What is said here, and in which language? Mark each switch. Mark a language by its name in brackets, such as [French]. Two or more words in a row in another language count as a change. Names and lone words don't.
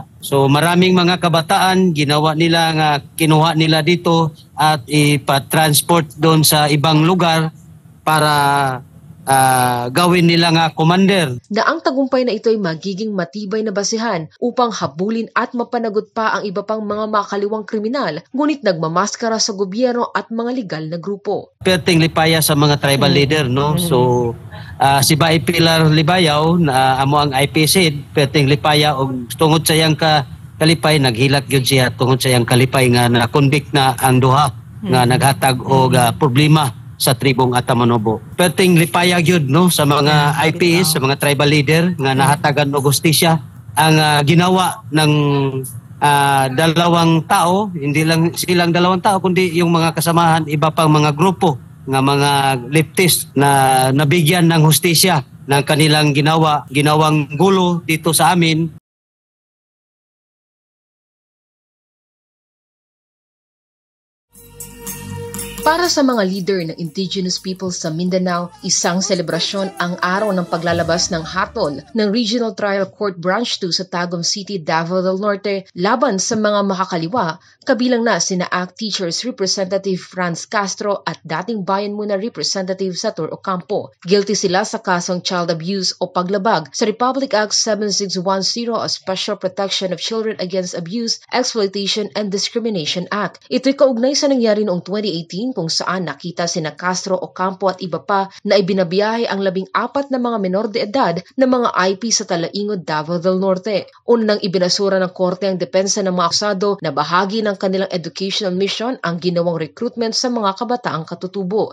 [Filipino] So maraming mga kabataan, kinuha nila dito at ipa-transport doon sa ibang lugar para gawin nila nga commander. Na ang tagumpay na ito ay magiging matibay na basihan upang habulin at mapanagot pa ang iba pang mga makaliwang kriminal, ngunit nagmamaskara sa gobyerno at mga legal na grupo. [Cebuano] Perting lipaya sa mga [English] tribal leader, [Cebuano] no? So si Bai Pilar Libayaw na amo ang IPC, perting lipaya og tungod sa iyang kalipay naghilak gyud siya tungod sa iyang kalipay nga na-convict na ang duha nga naghatag og problema sa tribong Atamanobo. Perting lipaya gyud, no, sa mga IPs, sa mga tribal leader nga nahatagan og hustisya [Filipino] ang ginawa ng dalawang tao, hindi lang silang dalawang tao kundi yung mga kasamahan, iba pang mga grupo nga mga leftist na nabigyan ng hustisya ng kanilang ginawang gulo dito sa amin. Para sa mga leader ng [English] indigenous peoples [Filipino] sa Mindanao, isang selebrasyon ang araw ng paglalabas ng hatol ng Regional Trial Court Branch 2 sa Tagum City, Davao del Norte laban sa mga makakaliwa, kabilang na sina ACT Teachers Representative Franz Castro at dating Bayan Muna Representative Sator Ocampo. Guilty sila sa kasong [English] child abuse [Filipino] o paglabag sa Republic Act 7610 o Special Protection of Children Against Abuse, Exploitation and Discrimination Act. Ito'y kaugnay sa nangyari noong 2018 kung saan nakita sina Castro, Ocampo at iba pa na ibinabiyahe ang 14 na mga menor de edad na mga IP sa Talaingod, Davao del Norte. Unang ibinasura ng korte ang depensa ng mga akusado na bahagi ng kanilang [English] educational mission [Filipino] ang ginawang recruitment sa mga kabataang katutubo.